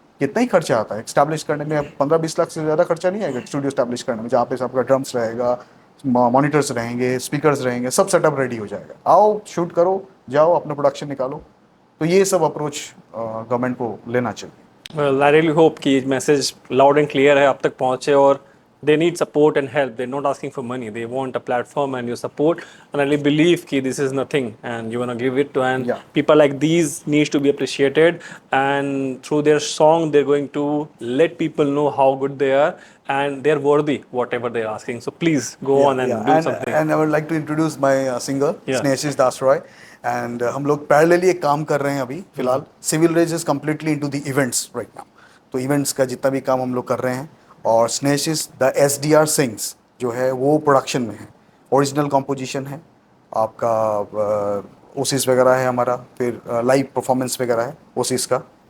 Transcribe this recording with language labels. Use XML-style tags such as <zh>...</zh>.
<hi>कितना ही खर्चा आता है एस्टैब्लिश करने में, 15-20 लाख से ज़्यादा खर्चा नहीं आएगा स्टूडियो एस्टैब्लिश करने में, जहाँ पे आपका ड्रम्स रहेगा, मॉनिटर्स रहेंगे, स्पीकर्स रहेंगे, सब सेटअप रेडी हो जाएगा। आओ शूट करो, जाओ अपना प्रोडक्शन निकालो। तो ये सब अप्रोच गवर्नमेंट को लेना चाहिए।</hi> <en>Well, I really hope</en> <hi>कि मैसेज लाउड एंड क्लियर है, आप तक पहुँचे,</hi> <en>और they need support and help. They're not asking for money. They want a platform and your support. And I really believe कि this is nothing and you want to give it to, and Yeah. people like these needs to be appreciated. And through their song, they're going to let people know how good they are and they're worthy whatever they're asking. So please go on and do something. And I would like to introduce my singer, Yeah. Snehashish Das Roy.</en> <hi>And हम लोग parallelly एक काम कर रहे हैं अभी फिलहाल।</hi> <en>Civil rage is completely into the events right now.</en> <hi>तो इवेंट्स का जितना भी काम हम लोग कर रहे हैं, और स्नेशिस द SDR सिंग्स जो है वो प्रोडक्शन में है। ओरिजिनल कॉम्पोजिशन है आपका, ओसिस वगैरह है हमारा, फिर लाइव परफॉर्मेंस वगैरह है ओसिस का।</hi>